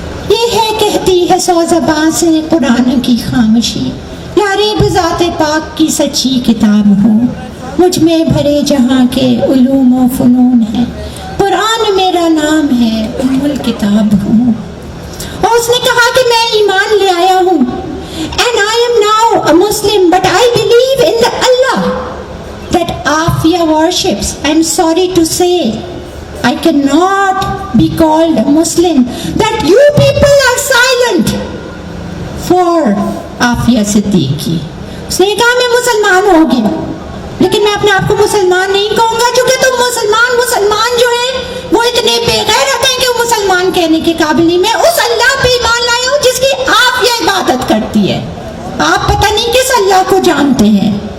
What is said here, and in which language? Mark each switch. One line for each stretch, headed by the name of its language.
Urdu: یہ ہے کہتی ہے 100 زبان سے قرآن کی خاموشی، یاری بذات پاک کی سچی کتاب ہوں، مجھ میں بھرے جہاں کے علوم و فنون ہے، قرآن میرا نام ہے، ام الکتاب ہوں. اور اس نے کہا کہ میں ایمان لے آیا ہوں،
English: and I am now a Muslim, but I believe in the Allah that Afia worships. I am sorry to say I cannot be called a Muslim, that you people are silent for Afia Siddiqui.
Urdu: اس نے کہا میں مسلمان ہو گیا، لیکن میں اپنے آپ کو مسلمان نہیں کہوں گا، چونکہ تم مسلمان جو ہیں وہ اتنے بے غیرت ہیں کہ وہ مسلمان کہنے کے قابل نہیں. میں اس اللہ پہ ایمان لایا ہوں جس کی آپ یہ عبادت کرتی ہے، آپ پتہ نہیں کس اللہ کو جانتے ہیں.